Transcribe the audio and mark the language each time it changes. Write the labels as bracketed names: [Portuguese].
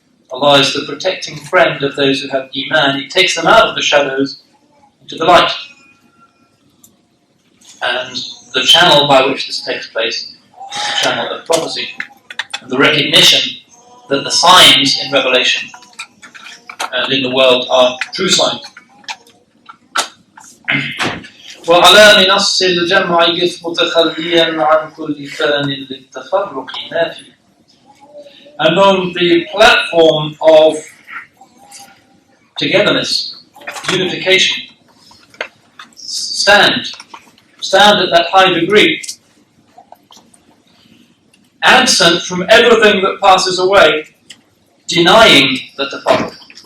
[English] Allah is the protecting friend of those who have Iman. He takes them out of the shadows into the light. And the channel by which this takes place is the channel of prophecy, and the recognition that the signs in Revelation and in the world are true signs. [Arabic] وعلى منص الجمع قف متخليا عن كل فان للتفرق نافي. [English] And on the platform of togetherness, unification, stand at that high degree, absent from everything that passes away, denying the tafarruq,